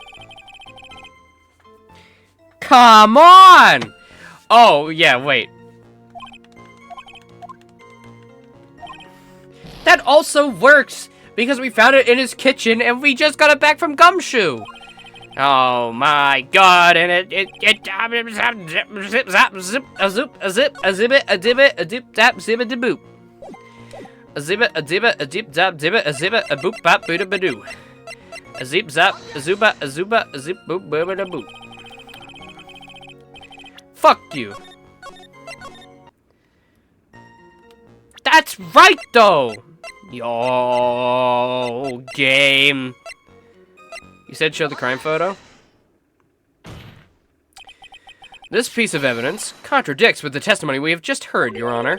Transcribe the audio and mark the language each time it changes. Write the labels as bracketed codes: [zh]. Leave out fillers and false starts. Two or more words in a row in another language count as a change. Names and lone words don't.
[en] Come on! Oh, yeah, wait. That also works, because we found it in his kitchen and we just got it back from Gumshoe. Oh my god, and it zip zap zip a zip a zip a zibbit a dibbit a dip zap zibbit a boop. A zibbit a dibbit a dip zap zibbit a zibbit a boop bop boota badoo. A zip zap a zuba a zuba a zip boop boop a boop. Fuck you. That's right though. Yo, game. You said show the crime photo? This piece of evidence contradicts with the testimony we have just heard, Your Honor.